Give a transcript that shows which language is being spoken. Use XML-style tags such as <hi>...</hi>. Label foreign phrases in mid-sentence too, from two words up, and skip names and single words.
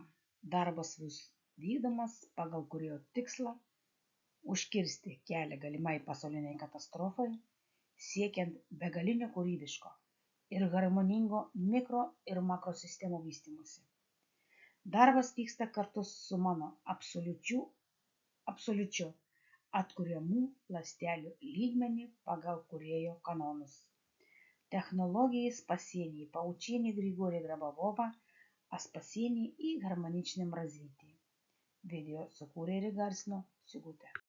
<lt>Darbas bus vykdomas pagal kūrėjo tikslą užkirsti kelią galimai pasauliniai katastrofai, siekiant begalinio kūrybiško ir harmoningo mikro ir makrosistemų vystymosi. Darbas vyksta kartu su mano absoliučiu atkuriamų ląstelių lygmenį pagal kūrėjo kanonus.</lt> <ru>Технологии спасения по учению Григория Грабового о спасении и гармоничном развитии.</ru> <lt>Видео сукūrė ir įgarsino Sigutė.</lt>